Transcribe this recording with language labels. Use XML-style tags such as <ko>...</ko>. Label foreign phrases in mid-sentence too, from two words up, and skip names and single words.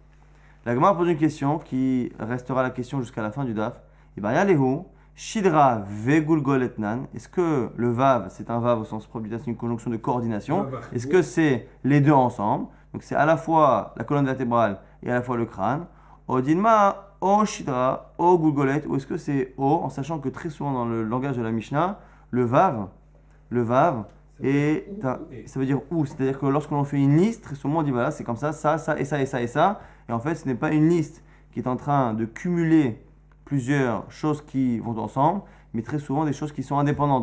<fr>La Gemara pose une question qui restera la question jusqu'à la fin du daf.</fr> <arc>איבעיא להו שדרה וגולגולת.</arc> <fr>Est-ce que le vav, c'est un vav au sens propre du terme, c'est une conjonction de coordination? Est-ce que c'est les deux ensemble? Donc c'est à la fois la colonne vertébrale et à la fois le crâne.</fr> <arc>או דילמא או שדרה או גולגולת.</arc> <fr>Ou est-ce que c'est o, en sachant que très souvent dans le langage de la Mishnah, le vav ça veut dire ou. C'est-à-dire que lorsque l'on fait une liste, très souvent on dit voilà, c'est comme ça, ça, ça et ça et ça et ça. Et en fait, ce n'est pas une liste qui est en train de cumuler plusieurs choses qui vont ensemble, mais très souvent des choses qui sont indépendantes.</fr>